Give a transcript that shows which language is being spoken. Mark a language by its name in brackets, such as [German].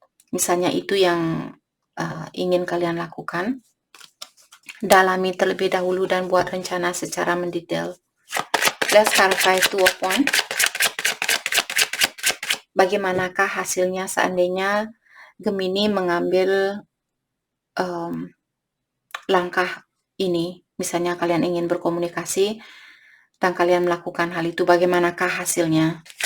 [Indonesian] Misalnya itu yang ingin kalian lakukan. Dalami terlebih dahulu dan buat rencana secara mendetail. [English] Let's clarify Two of Wands. [Indonesian] Bagaimanakah hasilnya seandainya Gemini mengambil langkah ini? Misalnya kalian ingin berkomunikasi dan kalian melakukan hal itu, bagaimanakah hasilnya?